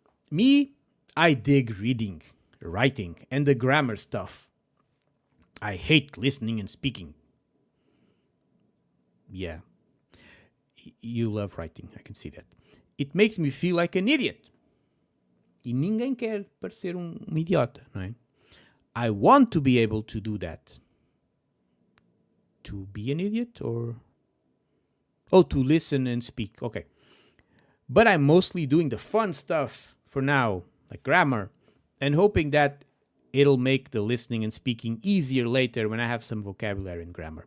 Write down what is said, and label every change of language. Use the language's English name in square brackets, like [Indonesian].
[English] Me, I dig reading, writing, and the grammar stuff. I hate listening and speaking. Yeah. You love writing, I can see that. It makes me feel like an idiot. [Portuguese] E ninguém quer parecer idiota, não é? [English] I want to be able to do that. To be an idiot or... Oh, to listen and speak, okay. But I'm mostly doing the fun stuff for now, like grammar, and hoping that it'll make the listening and speaking easier later when I have some vocabulary and grammar.